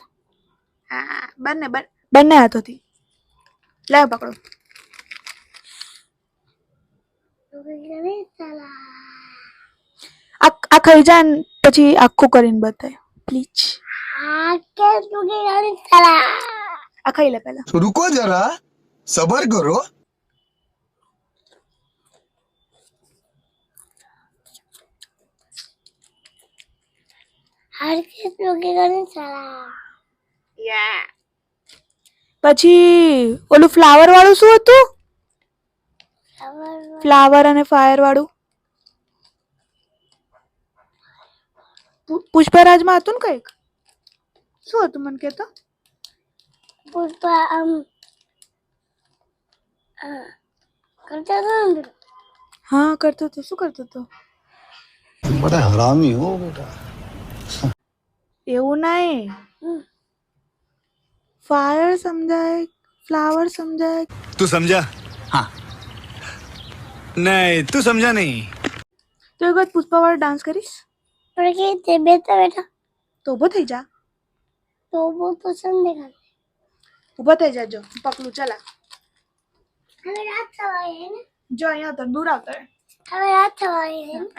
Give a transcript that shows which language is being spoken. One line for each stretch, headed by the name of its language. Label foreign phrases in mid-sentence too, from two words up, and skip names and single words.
Gujarati: હા બંને હાથોથી. લે પકડો. ચૂકી ગયા સાલા આ ખાઈ જા ને પછી આખું કરીને બતાય પ્લીઝ. આ કે ચૂકી ગયા સાલા આ ખાઈ લે પહેલા.
Hindi: रुको जरा सबर करो.
Gujarati: આ કે ચૂકી ગયા સાલા પછી ઓલું ફ્લાવર વાળું શું હતું? ખબર ફ્લાવર અને ફાયર વાળું પુષ્પરાજમાં હતું ને કંઈક. શું હતું મને કહેતો? પુષ્પા કરતા હતા ને હા કરતો હતો. શું કરતો હતો?
Hindi: बड़ा हरामी हो बेटा.
Gujarati: એવું નહીં. ફાયર સમજાય, ફ્લાવર સમજાય.
Hindi: तू समझा? हाँ. नहीं तू समझा नहीं.
Gujarati: તો એક વખત પુષ્પા વાળો ડાન્સ કરીશ પણ કે તે બેઠા બેઠા તો ઊભો થઈ જા. તો બહુ તો સંદેખા ઊભો થઈ જાજો. પકડું ચલા. હવે રાત થવાય હે ને જો અહીંયા તો દૂર આવતો રહે. હવે રાત થવાય હે ને